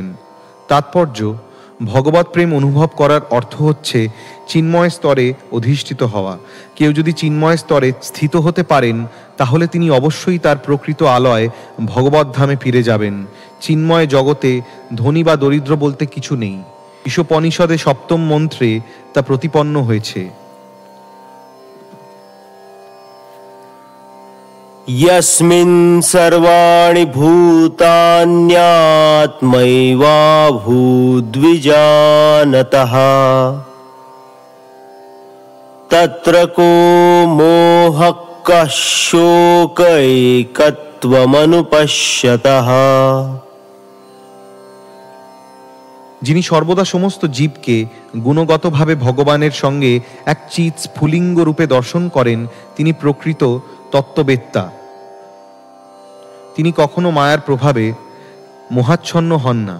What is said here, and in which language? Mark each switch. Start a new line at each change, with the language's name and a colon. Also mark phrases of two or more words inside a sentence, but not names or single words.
Bangla: তাৎপর্য: ভগবত প্রেম অনুভব করার অর্থ হচ্ছে চিন্ময় স্তরে অধিষ্ঠিত হওয়া। কেউ যদি চিন্ময় স্তরে স্থিত হতে পারেন, তাহলে তিনি অবশ্যই তার প্রকৃত আলয় ভগবত ধামে ফিরে যাবেন। চিন্ময় জগতে ধনী বা দরিদ্র বলতে কিছু নেই। ঈশোপনিষদে 7ম মন্ত্রে তা প্রতিপন্ন হয়েছে।
Sanskrit: यस्मिन् सर्वाणि भूतान्यात्मैवाभूद्विजानतः, तत्र को मोहः कः शोकैकत्वमनुपश्यतः।
Bangla: যিনি সর্বদা সমস্ত জীবকে গুণগতভাবে ভগবানের সঙ্গে এক চিৎ স্ফুলিঙ্গ রূপে দর্শন করেন, তিনি প্রকৃত তত্ত্ববেত্তা। তিনি কখনো মায়ার প্রভাবে মোহাচ্ছন্ন হন না।